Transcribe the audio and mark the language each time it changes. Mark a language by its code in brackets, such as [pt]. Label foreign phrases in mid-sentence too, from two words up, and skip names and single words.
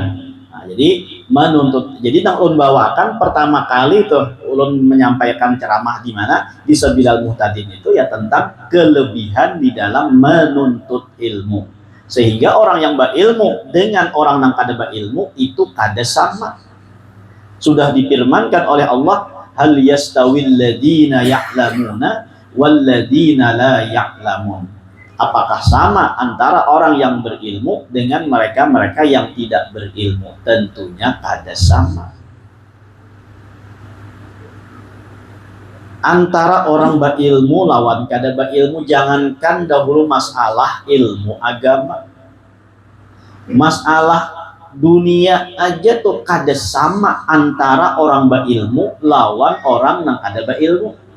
[bjn] Nah, jadi menuntut, jadi nang ulun bawakan pertama kali tuh ulun menyampaikan ceramah di mana di Sabilal Muhtadin itu ya tentang kelebihan di dalam menuntut ilmu, sehingga orang yang berilmu dengan orang yang kada berilmu itu kada sama. [id] Sudah difirmankan oleh Allah, [ar] هل يستوي الذين يعلمون والذين لا يعلمون. [id] Apakah sama antara orang yang berilmu dengan mereka yang tidak berilmu? [bjn] Tentunya kada sama. Antara orang berilmu lawan kada berilmu, jangankan dahulu masalah ilmu agama, masalah dunia aja tuh kada sama antara orang berilmu lawan orang yang kada berilmu.